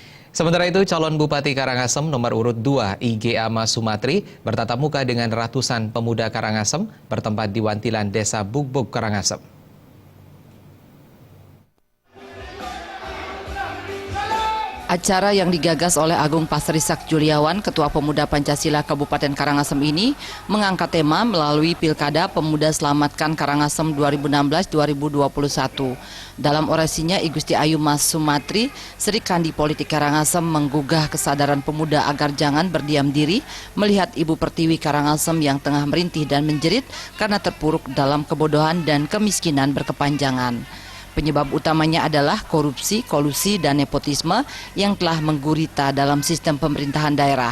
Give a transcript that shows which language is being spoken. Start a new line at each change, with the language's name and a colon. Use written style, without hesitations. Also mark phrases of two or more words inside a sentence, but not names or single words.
Indonesian: Sementara itu, calon Bupati Karangasem nomor urut 2 IG Ama Sumatri bertatap muka dengan ratusan pemuda Karangasem bertempat di Wantilan Desa Bugbog, Karangasem. Acara yang digagas oleh Agung Pasrisak Juliawan, Ketua Pemuda Pancasila Kabupaten Karangasem ini mengangkat tema melalui Pilkada Pemuda Selamatkan Karangasem 2016-2021. Dalam orasinya, I Gusti Ayu Mas Sumatri, Sri Kandi Politik Karangasem menggugah kesadaran pemuda agar jangan berdiam diri melihat Ibu Pertiwi Karangasem yang tengah merintih dan menjerit karena terpuruk dalam kebodohan dan kemiskinan berkepanjangan. Penyebab utamanya adalah korupsi, kolusi, dan nepotisme yang telah menggurita dalam sistem pemerintahan daerah.